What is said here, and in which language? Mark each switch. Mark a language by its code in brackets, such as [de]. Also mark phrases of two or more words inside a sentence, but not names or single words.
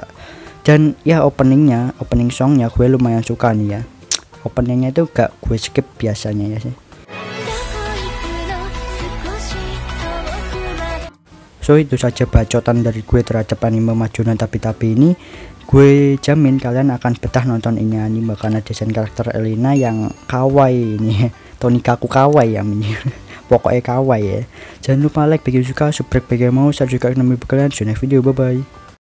[id] Dan ya [en] opening songnya [id] gue lumayan suka nih ya, openingnya itu gak gue skip biasanya ya sih. So itu saja bacotan dari gue terhadap anime Majunan Tapi-Tapi ini. Gue jamin kalian akan betah nonton ini anime karena desain karakter Elena yang kawaii ini. [ja] とにかく可愛い [id] ya ini. Pokoknya kawaii ya. Jangan lupa like bagi yang suka, subscribe bagi yang mau, share juga ke kalian. [en] See you next video, bye bye.